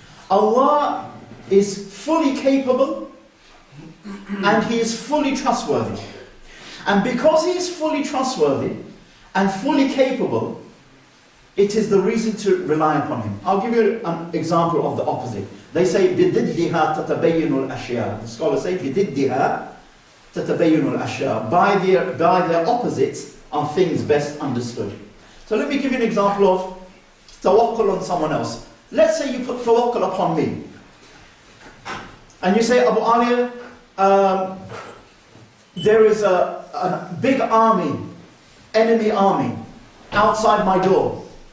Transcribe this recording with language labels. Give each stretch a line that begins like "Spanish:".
English: Allah is fully capable and He is fully trustworthy. And because He is fully trustworthy and fully capable, it is the reason to rely upon Him. I'll give you an example of the opposite. They say,
Arabic: بِضِدِّهَا تَتَبَيَّنُ الْأَشْيَاء.
English: The scholars say,
Arabic: بِضِدِّهَا تَتَبَيَّنُ الْأَشْيَاء.
English: By their opposites are things best understood. So let me give you an example of tawakkul on someone else. Let's say you put tawakkul upon me. And you say, Abu Aaliyah, there is a big army, enemy army, outside my door.